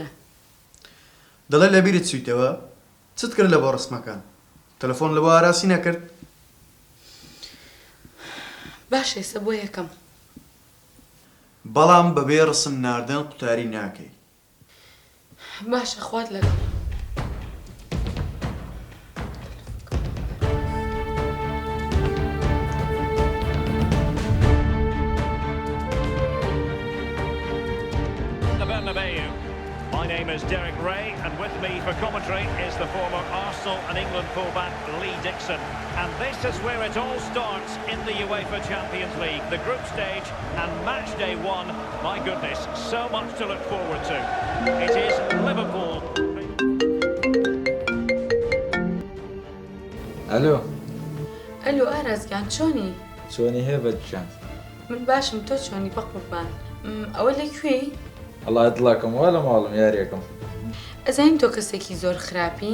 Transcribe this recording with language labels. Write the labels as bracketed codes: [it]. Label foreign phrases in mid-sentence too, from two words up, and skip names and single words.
[ckb] دەڵێ لە بیرت چوویتەوە چت کرد لە بۆ ڕسمەکان تەلەفۆن لە بۆ ئاراسی نەکرد. باش ئێستا بۆ یەکەم بەڵام بەبێ ڕسم ناردن قوتاری ناکەی. باشە خوات لەگەڵ. [en] My name is Derek Ray, and with me for commentary is the former Arsenal and England fullback Lee Dixon. And this is where it all starts in the UEFA Champions League, the group stage and match day one. My goodness, so much to look forward to. It is Liverpool. [ckb] ئەلو ئارازگیان چۆنی؟ چۆنی هەیە بەجان؟ من باشم تۆ چۆنی بە قوربان؟ ئەوە لەکوێی؟ ئەڵا دڵاکەم وا لە ماڵم یاریەکەم. ئەزانین تۆ کەسێکی زۆر خراپی؟